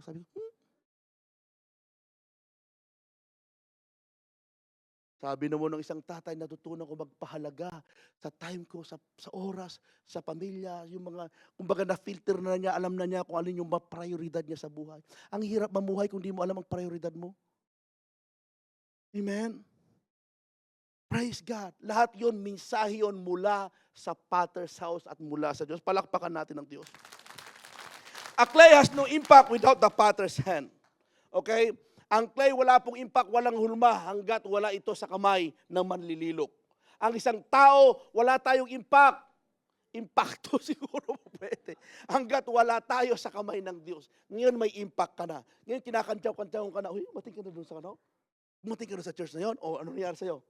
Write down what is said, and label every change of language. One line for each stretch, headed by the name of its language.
Filipino: Sabi ko, Sabi naman ng isang tatay, natutunan ko magpahalaga sa time ko, sa oras, sa pamilya, yung mga, kumbaga na-filter na niya, alam na niya kung alin yung prioridad niya sa buhay. Ang hirap mamuhay kung di mo alam ang prioridad mo. Amen? Praise God. Lahat yon mensahe yon mula sa Potter's house at mula sa Diyos. Palakpakan natin ang Diyos.
English: A clay has no impact without the Potter's hand. Okay?
Filipino: Ang clay wala pong impact, walang hulma hanggat wala ito sa kamay ng manlililok. Ang isang tao, wala tayong impact. Impacto siguro pwede. Hanggat wala tayo sa kamay ng Diyos. Ngayon may impact ka na. Ngayon kinakantyaw-kantyaw ka na. Uy, mating ka na doon sa ano? Bumating ka na sa church na yon, o ano nangyari sa'yo?